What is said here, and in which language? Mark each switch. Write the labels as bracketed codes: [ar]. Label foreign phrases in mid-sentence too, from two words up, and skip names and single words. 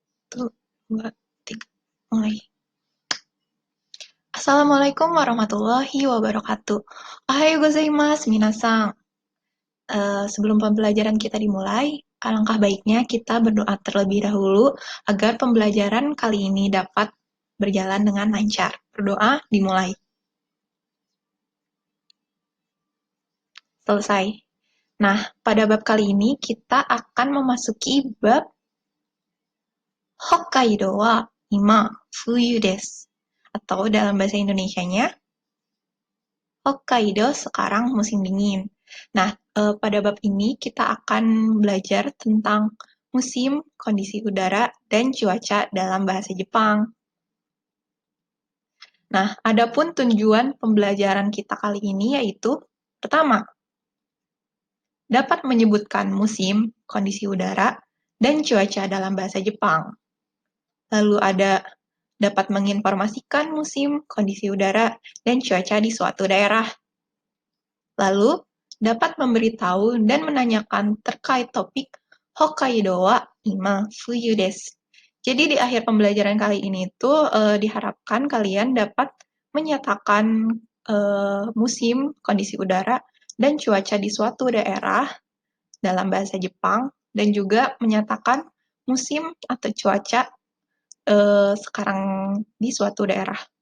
[id] Satu, dua, tiga, mulai. [ar] السلام عليكم ورحمة الله وبركاته. [ja] おはようございます、皆さん. [id] Sebelum pembelajaran kita dimulai, alangkah baiknya kita berdoa terlebih dahulu agar pembelajaran kali ini dapat berjalan dengan lancar. Berdoa dimulai. Selesai. Nah, pada bab kali ini kita akan memasuki bab [ja] 北海道は今冬です. [id] Atau dalam bahasa Indonesianya, Hokkaido sekarang musim dingin. Nah, pada bab ini kita akan belajar tentang musim, kondisi udara, dan cuaca dalam bahasa Jepang. Nah, adapun tujuan pembelajaran kita kali ini yaitu, pertama, dapat menyebutkan musim, kondisi udara, dan cuaca dalam bahasa Jepang. Lalu ada dapat menginformasikan musim, kondisi udara, dan cuaca di suatu daerah. Lalu, dapat memberitahu dan menanyakan terkait topik [ja] 北海道は今冬です. [id] Jadi di akhir pembelajaran kali ini tuh diharapkan kalian dapat menyatakan musim, kondisi udara, dan cuaca di suatu daerah dalam bahasa Jepang, dan juga menyatakan musim atau cuaca sekarang di suatu daerah.